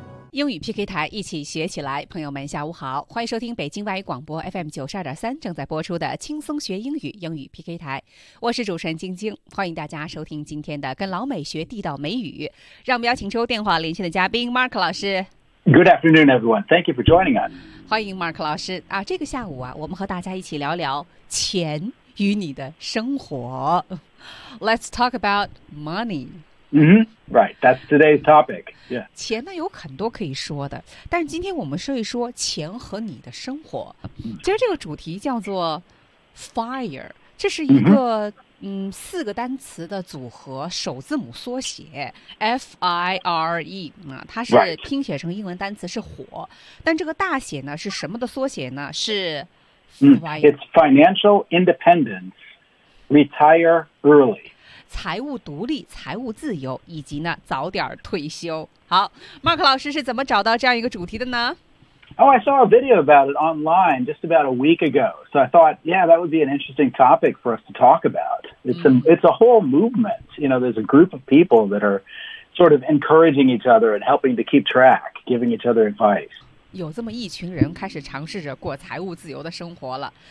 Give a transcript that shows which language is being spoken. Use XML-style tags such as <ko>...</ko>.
<zh>英语 PK 台，一起学起来。朋友们下午好，欢迎收听北京外语广播 FM92.3 正在播出的轻松学英语英语 PK 台，我是主持人晶晶，欢迎大家收听今天的跟老美学地道美语。让我们邀请出电话连线的嘉宾 Mark 老师。</zh> <en>Good afternoon everyone, thank you for joining us.</en> <zh>欢迎 Mark 老师啊，这个下午啊，我们和大家一起聊聊钱与你的生活。</zh> <en>Let's talk about money Right, that's today's topic. Yeah.</en> <zh>钱呢有很多可以说的，但是今天我们说一说钱和你的生活。其实这个主题叫做 FIRE, 这是一个、四个单词的组合，首字母缩写 FIRE、它是拼写成英文单词是火、但这个大写呢是什么的缩写呢？是 FIRE、</zh> <en>It's Financial Independence, Retire Early.</en> <zh>财务独立、财务自由，以及呢早点退休。好 ，Mark 老师是怎么找到这样一个主题的呢</zh> <en>？Oh, I saw a video about it online just about a week ago. So I thought, yeah, that would be an interesting topic for us to talk about. It's a whole movement. You know, there's a group of people that are sort of encouraging each other and helping to keep track, giving each other advice.</en> <zh>有这么一群人开始尝试着过财务自由的生活了。</zh>